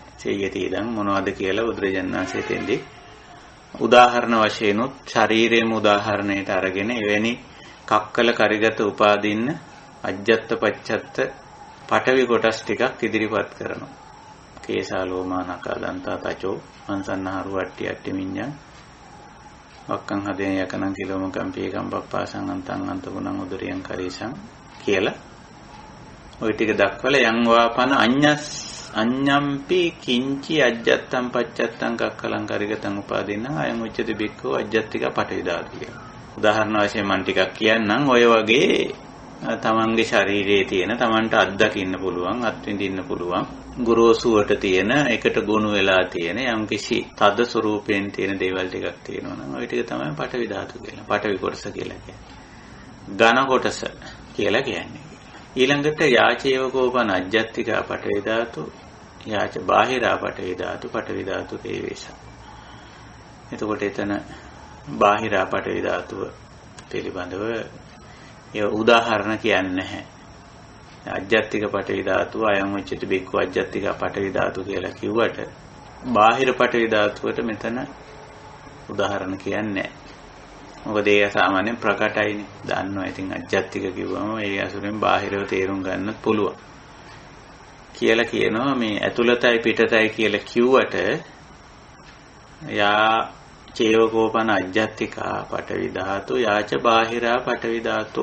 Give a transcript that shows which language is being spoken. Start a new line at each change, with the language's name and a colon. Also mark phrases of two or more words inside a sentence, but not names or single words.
Sinhala: සියයති ඉඳන් මොනවද කියලා බුදුරජාණන් වහන්සේ තෙන්දී උදාහරණ වශයෙන් උත් ශරීරයේම උදාහරණයට අරගෙන එවැනි
Pali: කක්කල කරිගත උපාදින්න අජ්ජත් පච්චත්ත
Sinhala: පඨවි කොටස් ටිකක් ඉදිරිපත් කරනවා.
Pali: කේසා ලෝමා නකා දන්තා තචෝ මන්සන්නහරු වට්ටි අට්ටි මිඤ්ඤං වක්කං හදේ යකනං කිලෝමකම් පීකම් පප්පාසං අන්තං අන්තගුණං උදරියං කරීසං
Sinhala: කියලා ওই ටික දක්වලා
Pali: යං වාපන අඤ්ඤම්පි කිංචි අජ්ජත්තං පච්චත්තං කක්කලං කරිගතං උපාදින්න අයං උච්චති බික්ඛු අජ්ජත්තික පඨවි ධාතු කියලා.
Sinhala: උදාහරණ වශයෙන් මම ටිකක් කියන්නම්. ඔය වගේ තමන්ගේ ශරීරයේ තියෙන තමන්ට අත්දකින්න පුළුවන්, අත්විඳින්න පුළුවන් ගුරුසුවට තියෙන එකට ගොනු වෙලා තියෙන යම්කිසි තද ස්වරූපයෙන් තියෙන දේවල් ටිකක් තියෙනවා නම් ওই ටික තමයි පඨවි ධාතු කියලා. පඨවි කොටස කියලා කියන්නේ. ඝන කොටස කියලා කියන්නේ.
Pali: ඊළඟට යාචේව කෝපන අජ්ජත්තික පඨවි ධාතු, යාච බාහිරා පඨවි ධාතු, පඨවි ධාතු තේවේස.
Sinhala: එතකොට එතන බාහිරා පඨවි ධාතුව පිළිබඳව ඒ උදාහරණ කියන්නේ නැහැ. අජ්ජත්තික පඨවි ධාතුව
Pali: අයං උච්චති බික්ඛු අජ්ජත්තික පඨවි ධාතු
Sinhala: කියලා කිව්වට බාහිර පඨවි ධාතුවට මෙතන උදාහරණ කියන්නේ නැහැ. මොකද ඒක සාමාන්‍යයෙන් ප්‍රකටයිනේ. දන්නවා. ඉතින් අජ්ජත්තික කිව්වම ඒ අසුරෙන් බාහිරව තේරුම් ගන්නත් පුළුවන්. කියලා කියනවා මේ ඇතුළතයි පිටතයි කියලා කිව්වට
Pali: යා චේවකෝපන අජ්ජත්තිකා පඨවි ධාතු යාච බාහිරා පඨවි ධාතු.